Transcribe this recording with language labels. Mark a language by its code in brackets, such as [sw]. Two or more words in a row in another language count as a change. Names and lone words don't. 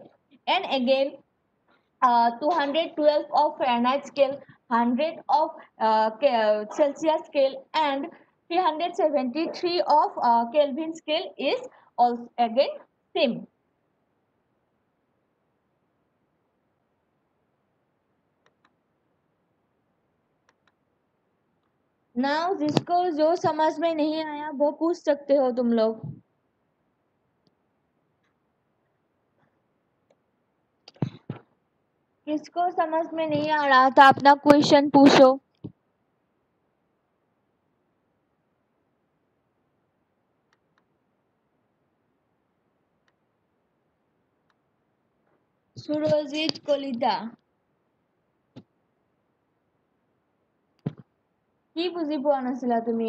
[en] And again, 212 of Fahrenheit scale, 100 of Celsius scale and 373 of Kelvin scale is also again same. [hi] Now जिसको जो समझ में नहीं आया वो पूछ सकते हो तुम लोग. किसको समझ में नहीं आ रहा था अपना क्वेश्चन पूछो. [as] সুরজিৎ কলিতা কি বুজি পোৱা নাছিলা তুমি?